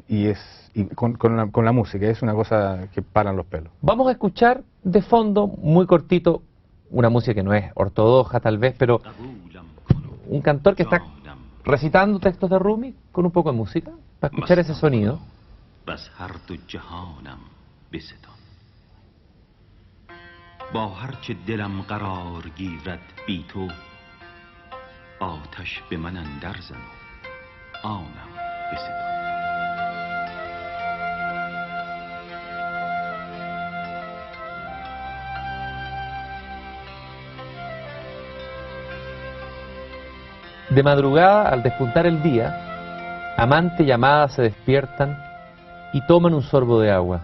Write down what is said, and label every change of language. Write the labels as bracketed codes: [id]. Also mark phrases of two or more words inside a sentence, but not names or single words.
[es] Y con la música, es una cosa que paran los pelos. Vamos a escuchar de fondo, muy cortito, una música que no es ortodoxa tal vez, pero un cantor que está recitando textos de Rumi con un poco de música, para escuchar ese sonido. [fa] بس هر دو جهانم بستان با هر چه دلم قرار گیرد بی تو آتش به من اندر زن و آنم بستان [es] De madrugada, al despuntar el día, amante y amada se despiertan y toman un sorbo de agua.